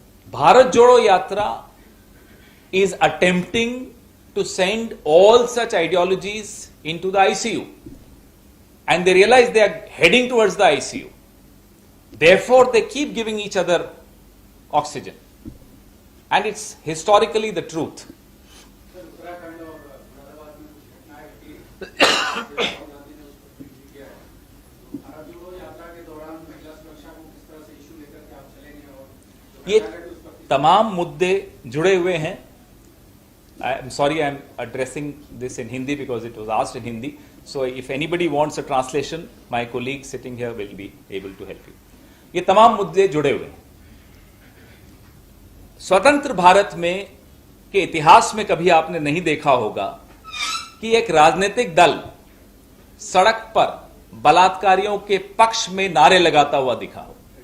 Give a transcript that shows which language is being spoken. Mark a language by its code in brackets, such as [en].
[en] Bharat Jodo Yatra is attempting to send all such ideologies into the ICU. And they realize they are heading towards the ICU. Therefore, they keep giving each other oxygen. And it's historically the truth. [hi] Sir Uttarakhand और मुरादाबाद में कुछ घटनाएं घटी राहुल गांधी ने उस पर tweet भी किया है। भारत जोड़ो यात्रा के दौरान महिला सुरक्षा को किस तरह से इशू लेकर के आप चलेंगे और जो ये घटना घटी उस पर तमाम मुद्दे जुड़े हुए हैं. [en] I'm sorry, I'm addressing this in Hindi because it was asked in Hindi. So if anybody wants a translation, my colleague sitting here will be able to help you. [hi] ये तमाम मुद्दे जुड़े हुए हैं. स्वतंत्र भारत में के इतिहास में कभी आपने नहीं देखा होगा कि एक राजनीतिक दल सड़क पर बलात्कारियों के पक्ष में नारे लगाता हुआ दिखा हो.